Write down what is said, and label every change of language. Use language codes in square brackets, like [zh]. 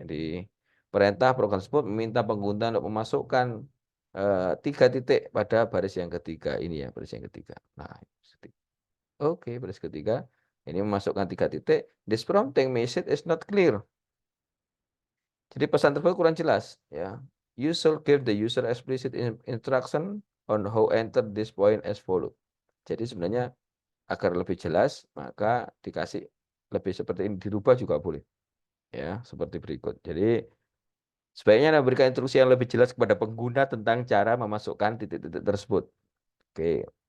[id] Jadi perintah program tersebut meminta pengguna untuk memasukkan 3 titik pada baris yang ketiga ini ya, baris yang ketiga. Nah, oke, baris ketiga ini memasukkan 3 titik. [en] This prompting message is not clear. [id] Jadi pesan tersebut kurang jelas ya. [en] You should give the user explicit instruction on how enter this point as follow. [id] Jadi sebenarnya agar lebih jelas, maka dikasih lebih seperti ini, dirubah juga boleh. Ya, seperti berikut. Jadi, sebaiknya memberikan instruksi yang lebih jelas kepada pengguna tentang cara memasukkan titik-titik tersebut. Oke.